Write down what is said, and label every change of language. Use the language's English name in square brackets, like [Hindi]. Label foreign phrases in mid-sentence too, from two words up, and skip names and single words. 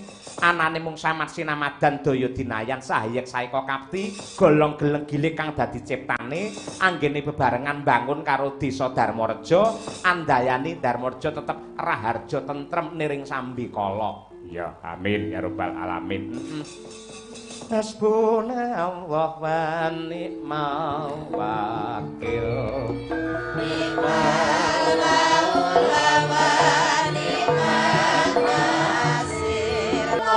[Javanese] Anane mung samat sinamadan daya dinayan sahayek saeka kapti golong geleng gilik kang dadi ciptane anggene bebarengan bangun karo desa Darmareja andayani Darmareja tetep raharja tentrem niring sambikala. [Arabic] يا آمين يا رب العالمين. حسبنا الله ونعم الوكيل. نعم المولى ونعم النصير.